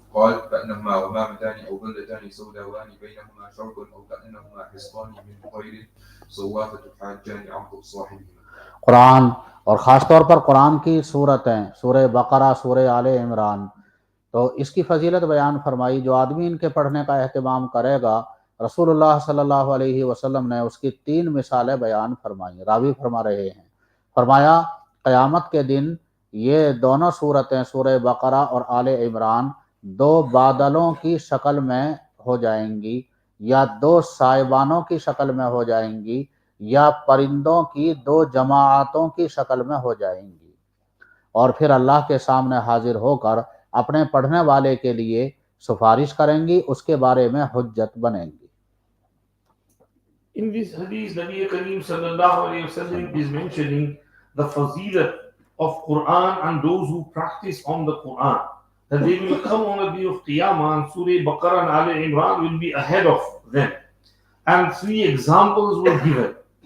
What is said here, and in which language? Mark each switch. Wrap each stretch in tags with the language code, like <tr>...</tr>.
<ar>قال كأنهما غمامتان أو ظلتان سوداوان بينهما شرق أو كأنهما حصان من طير صوافة حاجان عن صاحبهما.</ar> <ur>قرآن اور خاص طور پر قرآن کی صورتیں، سورہ بقرہ، سورہ آل عمران، تو اس کی فضیلت بیان فرمائی. جو آدمی ان کے پڑھنے کا اہتمام کرے گا رسول اللہ صلی اللہ علیہ وسلم نے اس کی 3 مثالیں بیان فرمائیں۔ راوی فرما رہے ہیں، فرمایا قیامت کے دن یہ دونوں صورتیں سورہ بقرہ اور آل عمران 2 بادلوں کی شکل میں ہو جائیں گی، یا 2 سائبانوں کی شکل میں ہو جائیں گی، یا پرندوں کی 2 جماعتوں کی شکل میں ہو جائیں گی، اور پھر اللہ کے سامنے حاضر ہو کر اپنے پڑھنے والے کے لیے سفارش کریں گی، اس کے بارے میں حجت بنیں گی۔</ur> <en>In this hadith, Nabi Kareem sallallahu alayhi wa sallam is mentioning the fazilat of Qur'an and those who practice on the Qur'an. That they will come on the day of Qiyamah and Surah Baqarah and Al Imran will be ahead of them. And 3 examples were given.</en>